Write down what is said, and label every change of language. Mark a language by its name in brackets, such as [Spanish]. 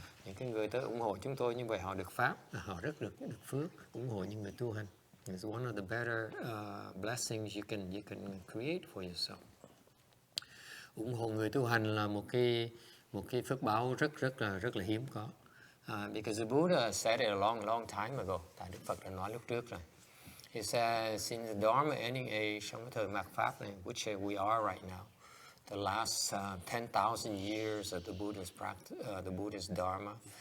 [Vietnamese] Những cái người tới ủng hộ chúng tôi như vậy, họ được pháp, họ rất được phước, ủng hộ những người tu hành. [English] It's one of the better blessings you can create for yourself. [Vietnamese] Ủng hộ người tu hành là một cái phước báo rất là hiếm có. [English] Because the Buddha said it a long time ago. [Vietnamese] Tại Đức Phật đã nói lúc trước rồi. [English] He said, since the Dharma ending age, [Vietnamese] trong cái thời mạt pháp này, [English] which we are right now, the last 10,000 years of the Buddha's practice, the Buddhist Dharma.